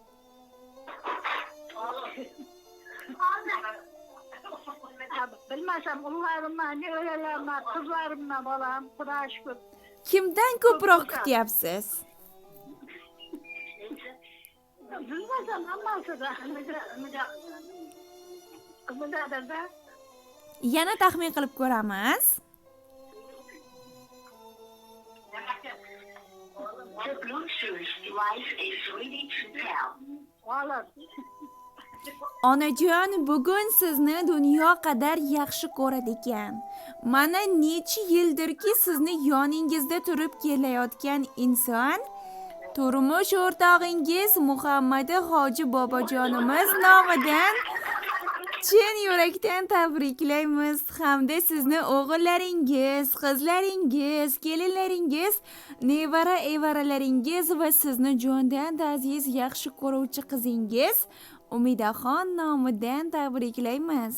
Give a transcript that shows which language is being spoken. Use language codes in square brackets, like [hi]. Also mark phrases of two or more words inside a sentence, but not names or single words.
[uz] Bilmasam, o'g'larimman, nevaralarman, qizlarimman, bolam, Xudoga shukr. Kimdan ko'proq kutyapsiz? Bilmasam, hammasida. Qizlarda. Yana taxmin qilib ko'ramiz. [en] The Bluetooth device is ready to pair. [uz] G'olib. Onajon, bugun sizni dunyo qadar yaxshi ko'radigan, mana necha yildirki sizni yoningizda turib kelayotgan inson, turmush o'rtog'ingiz Muhammad Hoji bobojonimiz nomidan chin yurakdan tabriklaymiz hamda sizni o'g'illaringiz, qizlaringiz, kelinlaringiz, nevara evaralaringiz va sizni jondan aziz yaxshi ko'ruvchi qizingiz Umidaxon nomidan tabriklaymiz.